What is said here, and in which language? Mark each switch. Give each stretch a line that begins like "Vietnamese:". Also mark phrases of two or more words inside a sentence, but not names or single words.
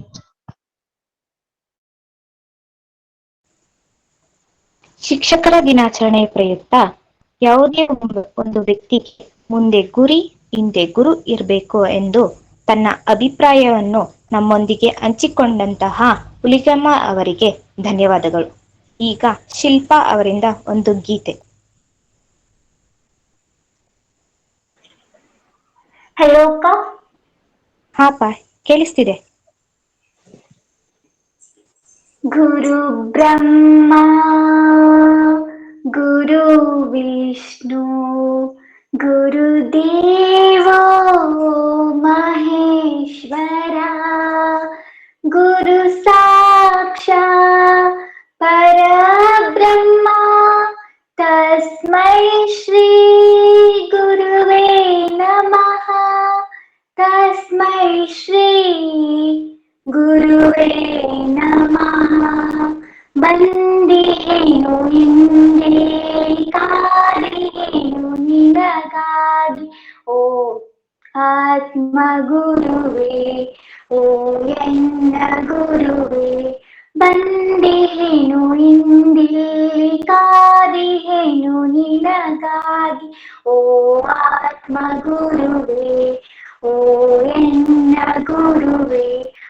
Kannada: ಶಿಕ್ಷಕರ ದಿನಾಚರಣೆ ಪ್ರಯುಕ್ತ ಯಾವುದೇ ಒಂದು ವ್ಯಕ್ತಿಗೆ ಮುಂದೆ ಗುರಿ ಹಿಂದೆ ಗುರು ಇರಬೇಕು ಎಂದು ತನ್ನ ಅಭಿಪ್ರಾಯವನ್ನು ನಮ್ಮೊಂದಿಗೆ ಹಂಚಿಕೊಂಡಂತಹ ಹುಲಿಗೆಮ್ಮ ಅವರಿಗೆ ಧನ್ಯವಾದಗಳು. ಈಗ ಶಿಲ್ಪಾ ಅವರಿಂದ ಒಂದು ಗೀತೆ. ಹಲೋ ಅಕ್ಕ. ಹಾಪ ಕೇಳಿಸ್ತಿದೆ.
Sanskrit: ಗುರು ಬ್ರಹ್ಮ ಗುರು ವಿಷ್ಣು ಗುರುದೇವೋ ಮಹೇಶ್ವರ ಗುರು ಸಾಕ್ಷಾತ್ ಪರಬ್ರಹ್ಮ ತಸ್ಮೈ ಶ್ರೀ ಗುರುವೇ ನಮಃ ತಸ್ಮೈ ಶ್ರೀ ಗುರುವೇ ನಮಃ.
Kannada: ಬಂದಿಹೇನು ಹಿಂದೆ ಕಾದಿಹೇನು ನಿನಗಾಗಿ, ಓ ಆತ್ಮ ಗುರುವೇ, ಓ ಎನ್ನ ಗುರುವೇ. ಬಂದಿಹೇನು ಹಿಂದಿಲ್ಲಿ ಕಾದಿಹೇನು ನಿನಗಾಗಿ, ಓ ಆತ್ಮ ಗುರುವೇ, ಓ ಎನ್ನ ಗುರುವೇ.